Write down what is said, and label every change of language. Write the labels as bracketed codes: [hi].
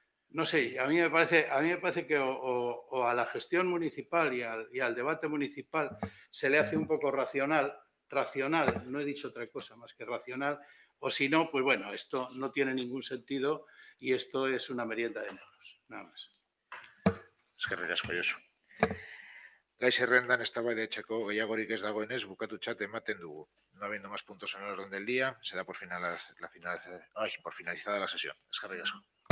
[es] No sé, a mí me parece que o a la gestión municipal y al debate municipal se le hace un poco racional, no he dicho otra cosa más que racional, o si no, pues bueno, esto no tiene ningún sentido y esto es una merienda de negros, nada más. [eu] Eskerrik asko, Josu. Gai zerrendan eztabaidatzeko gehiagorik ez dagoenez bukatutzat ematen dugu. [es] No habiendo más puntos en el orden del día, se da por finalizada la sesión. [eu] Eskerrik asko.